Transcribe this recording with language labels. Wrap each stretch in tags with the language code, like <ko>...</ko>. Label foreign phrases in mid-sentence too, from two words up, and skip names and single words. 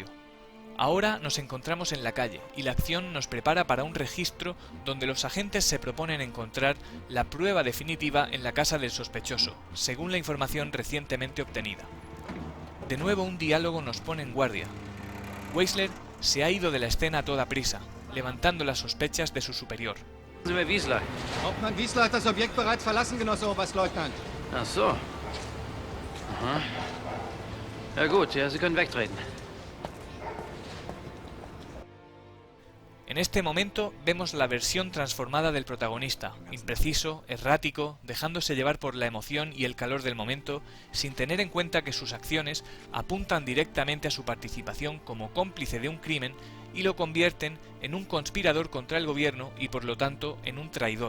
<es>Ahora nos encontramos en la calle y la acción nos prepara para un registro donde los agentes se proponen encontrar la prueba definitiva en la casa del sospechoso, según la información recientemente obtenida. De nuevo un diálogo nos pone en guardia. Weisler se ha ido de la escena a toda prisa, levantando las sospechas de su superior. Wiesler.</es> <de>Hauptmann Wiesler hat das Objekt bereits verlassen, Genosse Oberstleutnant. Ach so. Aha. Ja gut, ja, Sie können wegtreten.</de> <es>En este momento vemos la versión transformada del protagonista, impreciso, errático, dejándose llevar por la emoción y el calor del momento, sin tener en cuenta que sus acciones apuntan directamente a su participación como cómplice de un crimen y lo convierten en un conspirador contra el gobierno y por lo tanto en un traidor.</es>